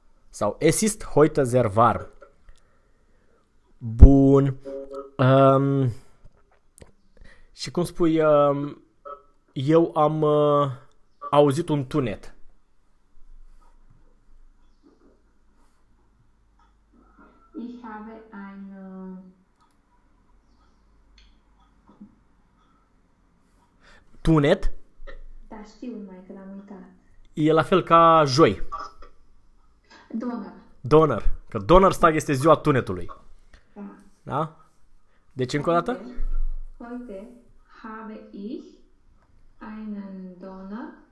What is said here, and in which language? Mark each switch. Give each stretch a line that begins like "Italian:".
German: Sau es ist heute sehr warm.
Romanian: Bun. Și cum spui, eu am auzit un tunet.
German: Ich habe ein
Romanian: tunet? Da, știu, mai că l-am uitat. E la fel ca joi.
German: Donner.
Romanian: Donner. Că Donnerstag este ziua tunetului. Da? Deci încă o dată?
German: Heute habe ich einen Donner